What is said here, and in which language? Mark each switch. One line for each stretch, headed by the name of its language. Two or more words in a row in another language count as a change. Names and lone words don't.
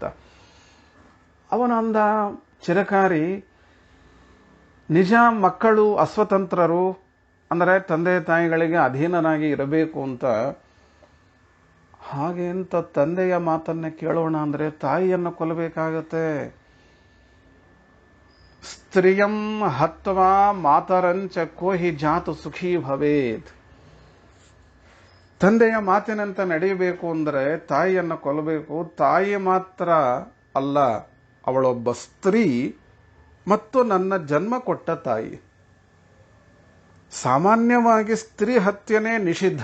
Kannada: ಅವನಂದ, ಚಿರಕಾರಿ, ನಿಜ ಮಕ್ಕಳು ಅಸ್ವತಂತ್ರರು, ಅಂದರೆ ತಂದೆ ತಾಯಿಗಳಿಗೆ ಅಧೀನನಾಗಿ ಇರಬೇಕು ಅಂತ. ಹಾಗೆ ಅಂತ ತಂದೆಯ ಮಾತನ್ನ ಕೇಳೋಣ ಅಂದ್ರೆ ತಾಯಿಯನ್ನು ಕೊಲ್ಲಬೇಕಾಗತ್ತೆ.
Sanskrit: ಸ್ತ್ರೀಯಂ ಹತ್ವಾ ಮಾತರಂಚ ಕೋಹಿ ಜಾತು ಸುಖಿ ಭವೇತ್.
Kannada: ತಂದೆಯ ಮಾತಿನಂತೆ ನಡೆಯಬೇಕು ಅಂದ್ರೆ ತಾಯಿಯನ್ನು ಕೊಲ್ಲಬೇಕು. ತಾಯಿ ಮಾತ್ರ ಅಲ್ಲ, ಅವಳೊಬ್ಬ ಸ್ತ್ರೀ ಮತ್ತು ನನ್ನ ಜನ್ಮ ಕೊಟ್ಟ ತಾಯಿ. ಸಾಮಾನ್ಯವಾಗಿ ಸ್ತ್ರೀ ಹತ್ಯೆನೇ ನಿಷಿದ್ಧ.